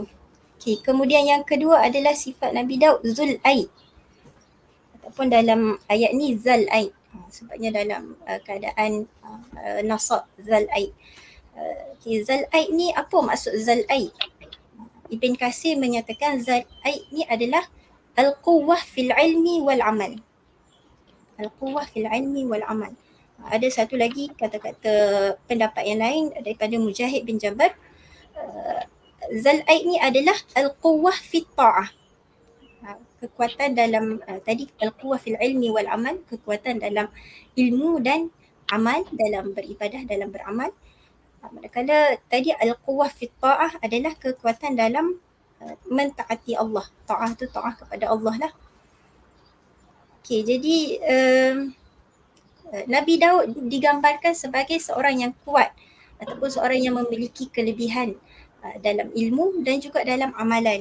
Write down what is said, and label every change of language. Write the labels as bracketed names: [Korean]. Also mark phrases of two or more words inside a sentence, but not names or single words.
[Malay] Okay, kemudian yang kedua adalah sifat Nabi Daud [Arabic] ذو الأيد. [Malay] Ataupun dalam ayat ni [Arabic] ذا الأيد. [Malay] Sebabnya dalam keadaan nasab [Arabic] ذا الأيد. [Malay] Okay, [Arabic] ذا الأيد [Malay] ni apa maksud [Arabic] ذا الأيد? [Malay] Ibn Katsir menyatakan [Arabic] ذا الأيد [Malay] ni adalah [Arabic] القوة في العلم والعمل. القوة في العلم والعمل. [Malay] Ada satu lagi kata-kata pendapat yang lain daripada Mujahid bin Jabbar. [Arabic] ذا الأيد [Malay] ni adalah [Arabic] القوة في الطاعة. [Malay] Kekuatan dalam tadi [Arabic] القوة في العلم والعمل, [Malay] kekuatan dalam ilmu dan amal, dalam beribadah, dalam beramal. Manakala tadi [Arabic] القوة في الطاعة [Malay] adalah kekuatan dalam mentaati Allah. Ta'ah tu ta'ah kepada Allah lah. Okey, jadi Nabi Daud digambarkan sebagai seorang yang kuat ataupun seorang yang memiliki kelebihan dalam ilmu dan juga dalam amalan.